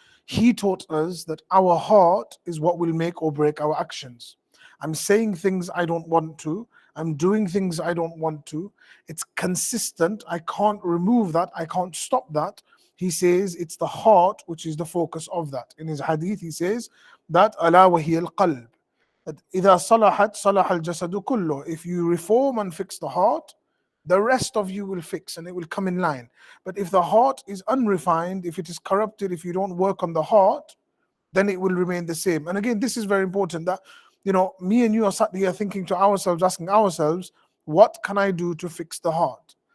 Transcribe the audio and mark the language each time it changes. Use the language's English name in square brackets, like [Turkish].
[English] He taught us that our heart is what will make or break our actions. I'm saying things I don't want to. I'm doing things I don't want to. It's consistent. I can't remove that. I can't stop that. He says it's the heart which is the focus of that. In his hadith, he says that [Arabic] ala wahiya al-qalb. [English] That [Arabic] إذا صلحت صلح الجسد كله. [English] If you reform and fix the heart, the rest of you will fix and it will come in line. But if the heart is unrefined, if it is corrupted, if you don't work on the heart, then it will remain the same. And again, this is very important that, me and you are sat here thinking to ourselves, asking ourselves, what can I do to fix the heart?